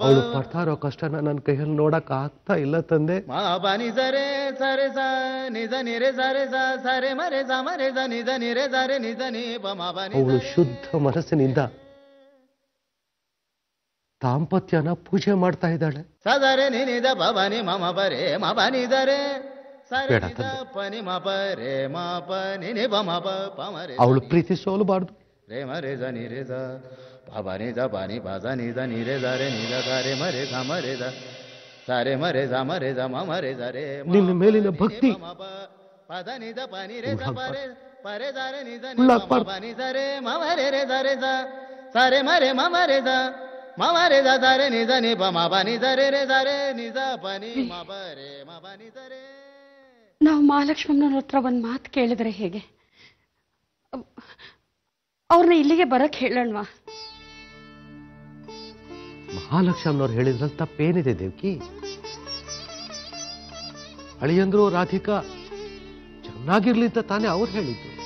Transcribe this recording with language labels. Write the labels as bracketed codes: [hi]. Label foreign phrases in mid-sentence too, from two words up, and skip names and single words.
[kn] ಅವಳು ಪಡ್ತಾ ಇರೋ ಕಷ್ಟನ ನನ್ನ ಕೈಯಲ್ಲಿ ನೋಡಕ್ ಆಗ್ತಾ ಇಲ್ಲ ತಂದೆ. ಮಬನಿ ಸರೆ ಸರೆ ಸ ನಿಜ ನಿರೆ ಸರೆ ಸ ಸರೆ ಮರೆ ಸ ಮರೆ ಸ ನಿಜ ನಿರೆ ದರೆ ನಿಜ ನಿ ಬ ಮಬನಿ. ಅವಳು ಶುದ್ಧ ಮನಸ್ಸಿನಿಂದ ದಾಂಪತ್ಯನ ಪೂಜೆ ಮಾಡ್ತಾ ಇದ್ದಾಳೆ. ಸದರೆ ನಿನಿದ ಬಬನಿ ಮಮ ಬರೆ ಮಬನಿ ದರೆ ಸರೆ ನಿಜ ಪನಿ ಮ ಪರೆ ಮ ಪ ನಿ ಬ ಮ ಪ ಪ ಮರೆ. ಅವಳು ಪ್ರೀತಿ ಸೋಲಬಾರ್ದು. ರೇ ಮರೆ ಸ ನಿ ರೇ ಸ ಪ ನಿ ಸ ಪ ನಿ ಪ ಸ ನಿ ಸ ನಿ ರೇ ಸ ರೇ ನಿ ಸ ಸ ರೇ ಮರೆ ಸ ಮರೆ ಸ ಸರೆ ಮರೆ ಸ ಮರೆ ಸ ಮ ಮರೆ ಸ ರೇ. ನಿನ್ನ ಮೇಲಿನ ಭಕ್ತಿ ಪದ ನಿ ಸ ಪ ನಿ ರೇ ಸ ಪರೆ ಪರೆ ಸ ರೇ ನಿ ಸ ನಿ ಪ ನಿ ಸ ರೇ ಮ ಮರೆ ರೇ ಸ ರೇ ಸ ಸರೆ ಮರೆ ಮ ಮರೆ ಸ ಮ ಮರೆ ಸ ಸ ರೇ ನಿ ಸ ನಿ ಪ ಮ ಪ ನಿ ಸ ರೇ ರೇ ಸ ರೇ ನಿ ಸ ಪ ನಿ ಮ ಪ ರೇ ಮ ಪ ನಿ ಸ ರೇ. ನಾವು ಮಹಾಲಕ್ಷ್ಮಮ್ಮನ ಹತ್ರ ಒಂದು ಮಾತು ಕೇಳಿದ್ರೆ ಹೇಗೆ? ಅವ್ರನ್ನ ಇಲ್ಲಿಗೆ ಬರಕ್ ಹೇಳೋಣವಾ? ಮಹಾಲಕ್ಷ್ಮನವ್ರು ಹೇಳಿದ್ರಲ್ಲಿ ತಪ್ಪೇನಿದೆ ದೇವ್ಕಿ? ಅಳಿಯಂದ್ರು ರಾಧಿಕಾ ಚೆನ್ನಾಗಿರ್ಲಿ ಅಂತ ತಾನೇ ಅವ್ರು ಹೇಳಿದ್ದು.